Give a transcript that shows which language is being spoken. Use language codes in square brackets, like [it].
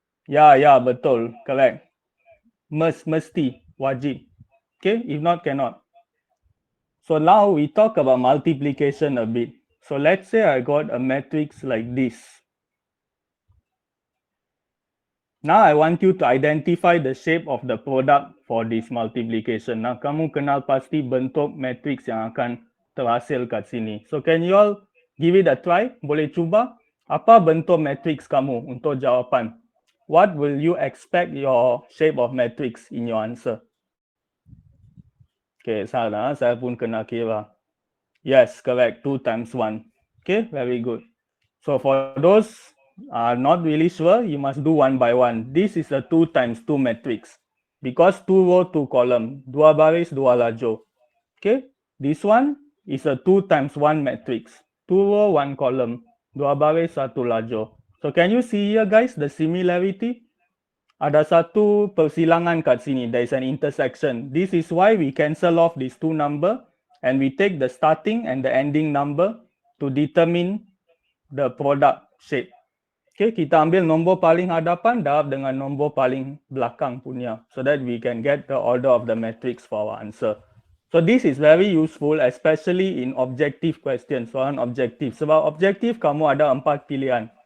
[ms] Ya, betul. [en] Correct. [ms] Mesti, wajib. [en] Okay. If not, cannot. So now we talk about multiplication a bit. So let's say I got a matrix like this. Now I want you to identify the shape of the product for this multiplication. [ms] Now kamu kenal pasti bentuk matrix yang akan terhasil kat sini. [en] So can you all give it a try? [ms] Boleh cuba? Apa bentuk matrix kamu untuk jawapan? [en] What will you expect your shape of matrix in your answer? Okay, salah. [ms] Saya pun kena kira. [en] Yes, correct. 2 times 1. Okay, very good. So for those not really sure, you must do one by one. This is a 2 times 2 matrix because 2 row 2 column, [ms] dua baris dua lajur. [en] Okay, this one is a 2 times 1 matrix, 2 row 1 column, [ms] dua baris satu lajur. [en] So can you see here guys the similarity? [ms] Ada satu persilangan kat sini. [en] There is an intersection. This is why we cancel off these two number and we take the starting and the ending number to determine the product shape. [ms] Okay, kita ambil nombor paling hadapan darab dengan nombor paling belakang punya [en] so that we can get the order of the matrix for our answer. So this is very useful especially in objective questions, [ms] soalan objektif. Sebab objektif kamu ada 4 pilihan.